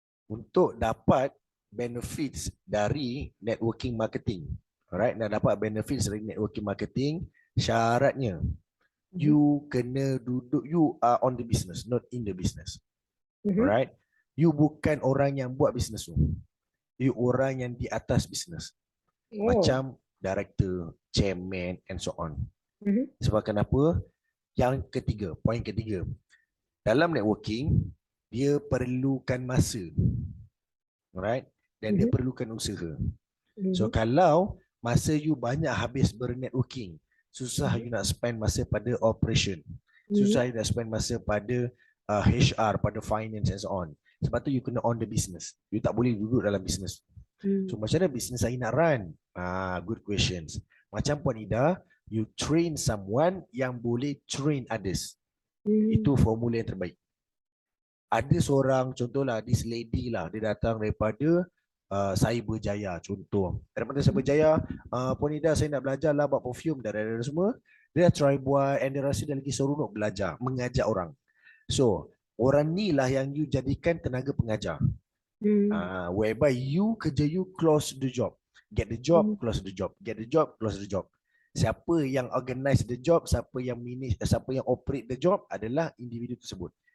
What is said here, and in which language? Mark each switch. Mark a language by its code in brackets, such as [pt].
[ms] Untuk dapat benefits dari networking marketing. Alright? Nak dapat benefits dari networking marketing, syaratnya you kena duduk, [en] you are on the business, not in the business. [ms] Alright? You bukan orang yang buat bisnes tu. You orang yang di atas bisnes. Macam director, chairman [en] and so on. [ms] Sebab kenapa? Yang ketiga, poin ketiga. Dalam networking, dia perlukan masa. Alright? Dan dia perlukan usaha. So kalau masa you banyak habis bernetworking, susah you nak spend masa pada operation. Susah you nak spend masa pada HR, pada finance [en] and so on. [ms] Sebab tu you kena [en] on the business. [ms] You tak boleh duduk dalam business. So macam mana business saya nak run? [en] Good questions. [ms] Macam Puan Ida, you train someone yang boleh train others. Itu formula yang terbaik. Ada seorang, contohlah this lady lah, dia datang daripada Cyberjaya contoh. Daripada Cyberjaya, Puan Ida saya nak belajar lah buat perfume dan semua. Dia try buat and dia rasa dia lagi seronok belajar, mengajak orang. So, orang ni lah yang you jadikan tenaga pengajar. [en] Whereby you [ms] kerja [en] you close the job. Get the job, close the job. Get the job, close the job. [ms] Siapa yang [en] organize the job, [ms] siapa yang manage, siapa yang [en] operate the job [ms] adalah individu tersebut.